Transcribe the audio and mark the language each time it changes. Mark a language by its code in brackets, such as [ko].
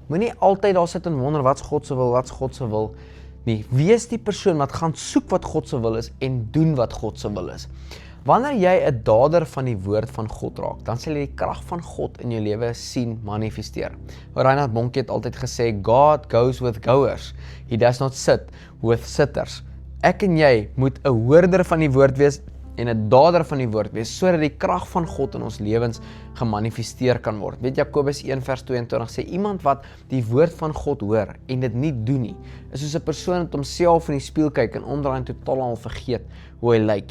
[af] Moenie altyd daar sit en wonder wat's God se wil nie. Wees die persoon wat gaan soek wat God se wil is en doen wat God se wil is. Wanneer jy 'n dader van die woord van God raak, dan sal jy die krag van God in jou lewe sien manifesteer. Reinhard Bonnke het altyd gesê, [en] God goes with goers. He does not sit with sitters. [af] Ek en jy moet 'n hoorder van die woord wees en 'n dader van die woord wees, sodat die krag van God in ons lewens gemanifesteer kan word. Weet Jakobus 1 vers 22 sê, iemand wat die woord van God hoor en dit nie doen nie, is soos 'n persoon wat homself in die spieël kyk en omdraai en totaal al vergeet hoe hy lyk.